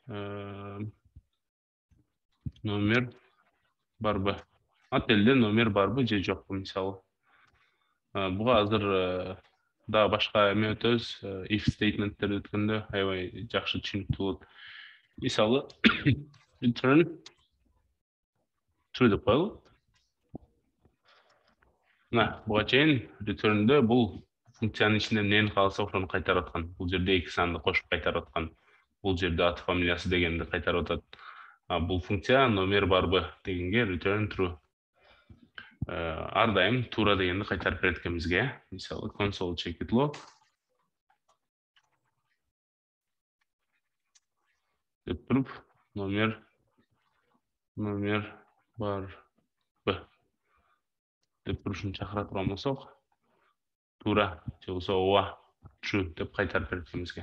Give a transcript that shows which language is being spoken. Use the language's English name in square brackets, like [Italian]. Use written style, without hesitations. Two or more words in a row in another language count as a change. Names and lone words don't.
[Kyrgyz] Номер барбы? Отелде номер барбы же жокпу, мисалы. Буга азыр да башка эме өтөбүз, if statement'терди өткөндө аябай жакшы түшүнүктүү болот. Мисалы, [English] return true [Kyrgyz] деп коелу. Мына буга чейин return'de бул функциянын ичинде эмнени кааласа ошону кайтарып аткан. Бул жерде эки санды кошуп кайтарып аткан. Бул жерде аты, фамилиясы дегенди кайтарып атат. Бул функция номер барбы дегенге [English] return true. [Kyrgyz] Ар дайым туура дегенди кайтарып берет экен бизге. Мисалы, [English] console checkit log [Kyrgyz] деп туруп, номер барбы деп турушун чакыра турган болсок, туура же болсо ооба true деп кайтарып берет экен бизге.